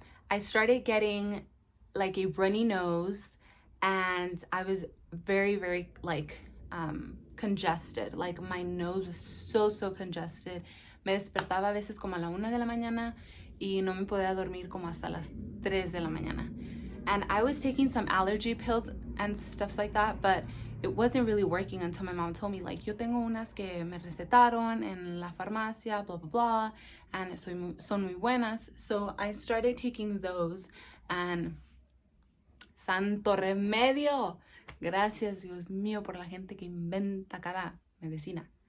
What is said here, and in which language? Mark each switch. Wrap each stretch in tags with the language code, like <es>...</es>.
<en>I started getting like a runny nose, and I was very, very like congested. Like my nose was so congested.</en> <es>Me despertaba a veces como a la 1 de la mañana y no me podía dormir como hasta las 3 de la mañana.</es> <en>And I was taking some allergy pills and stuff like that, but it wasn't really working until my mom told me, like,</en> <es>yo tengo unas que me recetaron en la farmacia,</es> <en>blah, blah, blah, and</en> <es>son muy buenas.</es> <en>So I started taking those, and</en> <es>santo remedio. Gracias, Dios mío, por la gente que inventa cada medicina.</es>